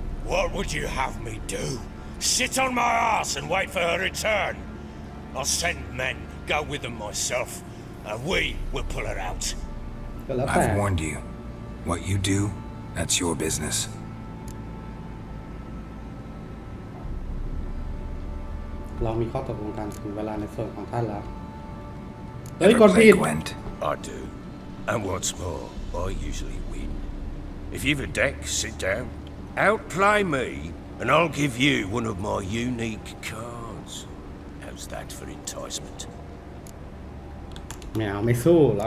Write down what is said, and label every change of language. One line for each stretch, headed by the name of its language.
English: What would you have me do? Sit on my ass and wait for her return? I'll send men, go with them myself, and we will pull her out.
Thai: ก็แล้วแต่
English: I've warned you. What you do, that's your business.
Thai: เรามีข้อตกลงกันถึงเวลาในส่วนของท่านแล้วเฮ้ย
English: Ever
Thai: กด
English: play
Thai: ผิด
English: Gwent? I do. And what's more, I usually win. If you've a deck, sit down. Outplay me, and I'll give you one of my unique cards. How's that for enticement?
Thai: ไม่เอาไม่สู้เรา